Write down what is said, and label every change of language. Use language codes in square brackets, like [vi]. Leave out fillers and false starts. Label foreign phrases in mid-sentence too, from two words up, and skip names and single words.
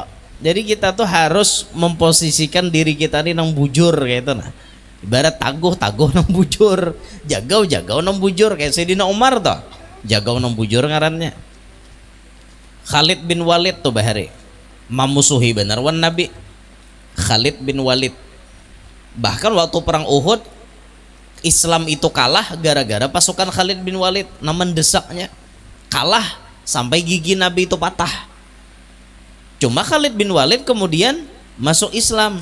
[bjn] Jadi kita tuh harus memposisikan diri kita ini nang bujur kayak itu nah. Ibarat taguh nang bujur, jagau nang bujur kayak Sayyidina Umar tuh. Jagau nang bujur ngarannya. Khalid bin Walid tuh bahari. Mamusuhi benar wan Nabi. Khalid bin Walid. [id] Bahkan waktu perang Uhud Islam itu kalah gara-gara pasukan Khalid bin Walid namun desaknya kalah sampai gigi Nabi itu patah. Cuma Khalid bin Walid kemudian masuk Islam.